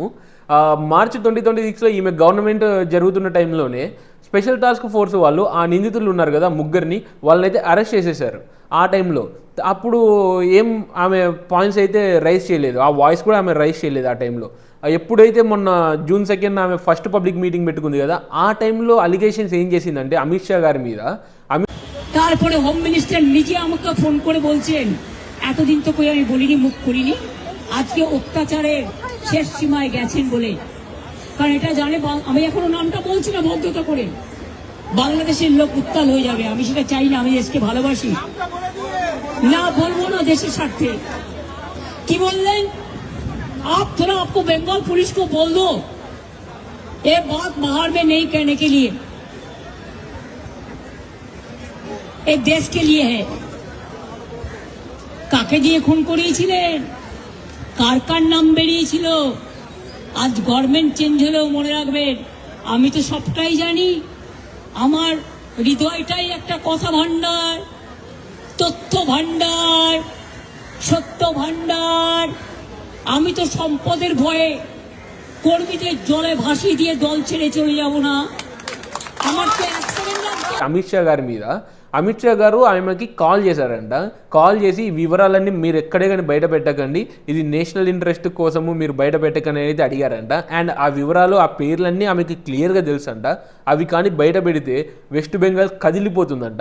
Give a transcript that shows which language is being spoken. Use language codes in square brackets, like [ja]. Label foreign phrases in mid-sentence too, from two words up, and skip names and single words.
[te] మార్చ్ 2026లో ఈమె గవర్నమెంట్ జరుగుతున్న టైంలోనే [en] special task force [te] వాళ్ళు ఆ నిందితులు ఉన్నారు కదా ముగ్గురిని, వాళ్ళనైతే అరెస్ట్ చేసేసారు ఆ టైంలో. అప్పుడు ఆమె పాయింట్స్ అయితే రైజ్ చేయలేదు, ఆ వాయిస్ కూడా ఆమె రైజ్ చేయలేదు ఆ టైంలో. ఎప్పుడైతే మొన్న జూన్ 2 ఆమె [en] first public meeting [te] పెట్టుకుంది కదా, ఆ టైంలో అలిగేషన్స్ ఏం చేసిందంటే అమిత్ షా గారి మీద, [bn] তারপরে [en] home minister [bn] নিজে আমাকে ফোন করে বলছেন এতদিন তো কই আমি বলিনি, মুখ করিনি, আজকে অত্যাচারের শেষ সীমায় গেছেন বলে। কারণ এটা জানে, আমি এখনো নামটা বলছি না ভদ্রতা করে, বাংলাদেশের লোক উত্তাল হয়ে যাবে, আমি সেটা চাই না, আমি দেশকে ভালোবাসি না, বলবো না দেশের স্বার্থে। কি বললেন [hi] आप, थोड़ा आपको बंगाल पुलिस को बोल दो ये बात बाहर में नहीं कहने के लिए, एक देश के लिए है। [bn] কাকে দিয়ে খুন করিয়েছিলেন, কার কার নাম বেরিয়েছিল, আজ [en] government change [bn] হলেও মনে রাখবেন আমি তো সবটাই জানি। আমার হৃদয়টাই একটা কথা ভান্ডার, তথ্য ভান্ডার, সত্য ভান্ডার। আমি তো সম্পদের ভয়ে কর্মীদের জলে ভাসিয়ে দিয়ে দল ছেড়ে চলে যাব না। আমার তো [te] అమిత్ షా గారి మీద అమిత్ షా గారు ఆమెకి కాల్ చేశారంట. కాల్ చేసి ఈ వివరాలన్నీ మీరు ఎక్కడే కానీ బయట పెట్టకండి, ఇది [en] national interest [te] కోసము మీరు బయట పెట్టకండి అనేది అడిగారంట. అండ్ ఆ వివరాలు ఆ పేర్లన్నీ ఆమెకి క్లియర్గా తెలుసు అంట. అవి కానీ బయట పెడితే వెస్ట్ బెంగాల్ కదిలిపోతుందంట.